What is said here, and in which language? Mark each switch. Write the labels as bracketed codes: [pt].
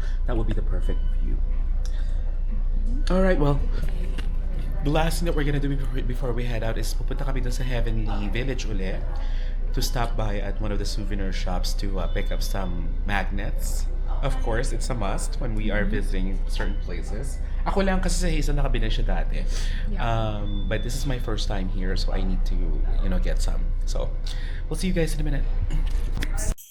[en] That would be the perfect view. Alright, well, the last thing that we're gonna do before we head out is [tl] pupunta kami dun sa Heavenly Village ulit [en] to stop by at one of the souvenir shops to pick up some magnets. Of course, it's a must when we are visiting certain places. [tl] Ako lang kasi sa Hazel nakabili siya dati. [en] But this is my first time here, so I need to, get some. So, we'll see you guys in a minute.